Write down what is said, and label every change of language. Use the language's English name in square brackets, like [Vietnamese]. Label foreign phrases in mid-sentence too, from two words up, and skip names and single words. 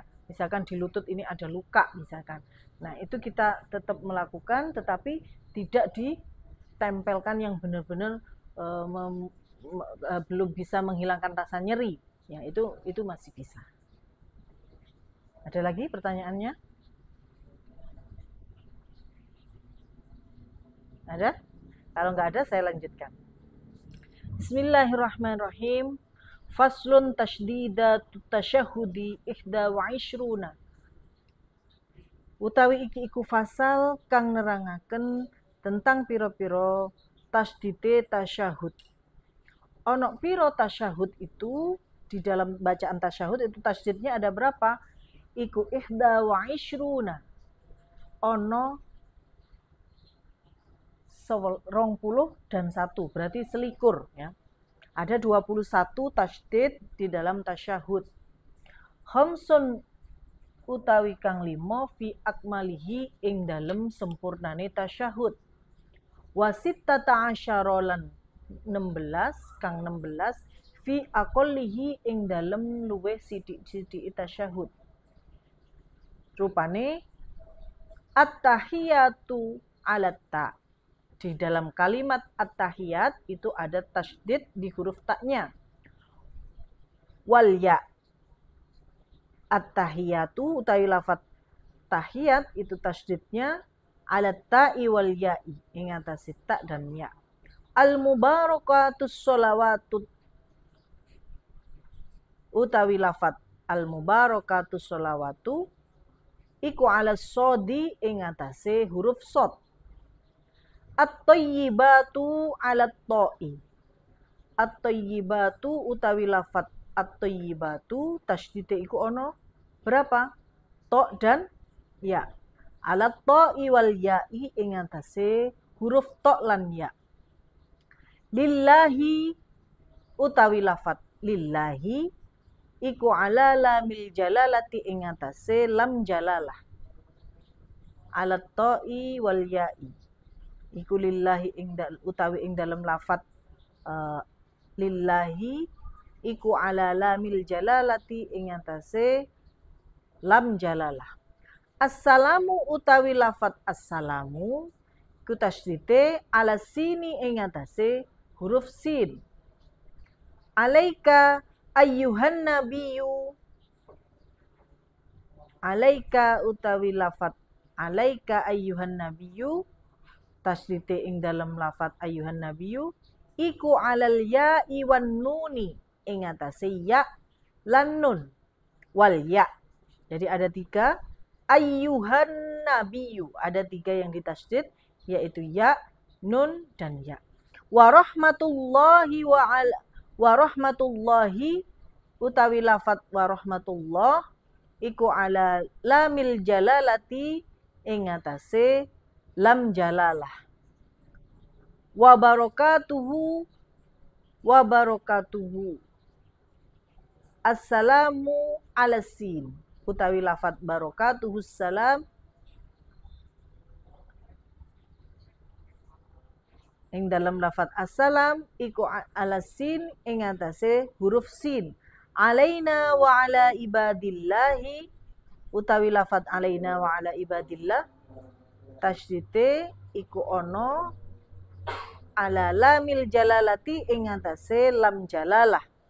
[Indonesian] Misalkan di lutut ini ada luka misalkan. Nah, itu kita tetap melakukan tetapi tidak ditempelkan yang benar-benar belum bisa menghilangkan rasa nyeri. Ya, itu masih bisa. Ada lagi pertanyaannya? Ada? Kalau nggak ada, saya lanjutkan. [Arabic] بسم الله الرحمن الرحيم. فصل تشديدات التشهد إحدى وعشرون. [Javanese] Utawi iki iku fasal kang nerangaken tentang piro-piro tasdide tasyahud. Ono piro [Indonesian] tasyahud itu di dalam bacaan tasyahud itu tasdidnya ada berapa? [Arabic] Iku إحدى وعشرون. [Indonesian] Ono 20 dan 1, berarti selikur ya. Ada 21 tasdid di dalam tasyahud. [Javanese] Khamsun utawi kang 5 [Arabic] في أكمله [Javanese] ing dalem sempurnane tasyahud. [Arabic] وستة عشر [Javanese] 16 kang 16 [Arabic] في أقله [Javanese] ing dalem luweh sithik-sithik tasyahud. [Arabic] Rupane التحيات على التاء. [Indonesian] Di dalam kalimat at-tahiyat itu ada tasydid di huruf taknya. [Arabic] والياء. [Javanese] At-tahiyatu utawi lafaz tahiyat itu tasydidnya [Arabic] على التاء والياء [Javanese] ing atase ta dan ya. [Arabic] المباركات الصلوات [Javanese] utawi lafaz [Arabic] المباركات الصلوات [Javanese] iku [Arabic] على الصاد [Javanese] ing atase huruf shad. [Arabic] الطيبات على التاء. [Javanese] At-thayyibatu utawi lafaz at-thayyibatu tasydid iku ono berapa? Ta dan ya. [Arabic] على التاء والياء [Javanese] ing atase huruf ta lan ya. Lillahi utawi lafaz lillahi iku [Arabic] على لام الجلالة [Javanese] ing atase lam jalalah. [Arabic] على التاء والياء [Javanese] iku lillahi utawi ing dalam lafaz lillahi iku [Arabic] على لام الجلالة [Javanese] ing atase lam jalalah. Assalamu utawi lafaz assalamu iku tasydide [Arabic] على السين [Javanese] ing atase huruf sin. [Arabic] عليك أيها النبي. [Javanese] Alaika utawi lafaz [Arabic] عليك أيها النبي [Javanese] tasydide ing dalam lafaz [Arabic] أيها النبي [Javanese] iku [Arabic] على الياء والنون [Javanese] ing atase ya lan nun [Arabic] والياء. [Indonesian] Jadi ada 3 [Arabic] أيها النبي, [Indonesian] ada 3 yang ditasydid yaitu ya, nun dan ya. [Arabic] ورحمة الله ورحمة الله [Javanese] utawi lafaz [Arabic] ورحمة الله [Javanese] iku [Arabic] على لام الجلالة [Javanese] ing atase lam jalalah. [Arabic] وبركاته السلام على السين [Javanese] utawi lafaz barakatuhu salam ing dalam lafaz assalam iku [Arabic] على السين [Javanese] ing atase huruf sin. [Arabic] علينا وعلى عباد الله [Javanese] utawi lafaz [Arabic] علينا وعلى عباد الله [Javanese] tasydide iku ono [Arabic] على لام الجلالة [Javanese] ing atase lam jalalah.